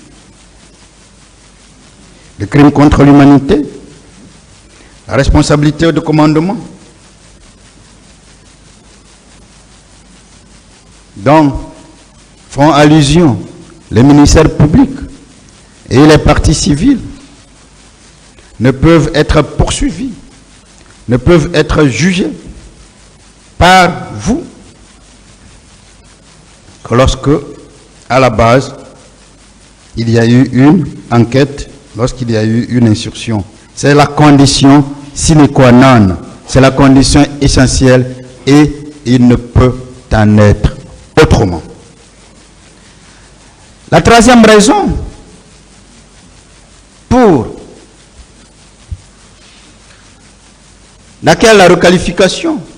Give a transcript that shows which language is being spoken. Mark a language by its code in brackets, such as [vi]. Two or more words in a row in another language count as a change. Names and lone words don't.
[fr] Le crime contre l'humanité, la responsabilité de commandement, dont font allusion les ministères publics et les parties civiles, ne peuvent être poursuivis, ne peuvent être jugés par vous que lorsque, à la base, il y a eu une enquête, lorsqu'il y a eu une insurrection. C'est la condition [la] sine qua non, [fr] c'est la condition essentielle et il ne peut en être autrement. La troisième raison pour laquelle la requalification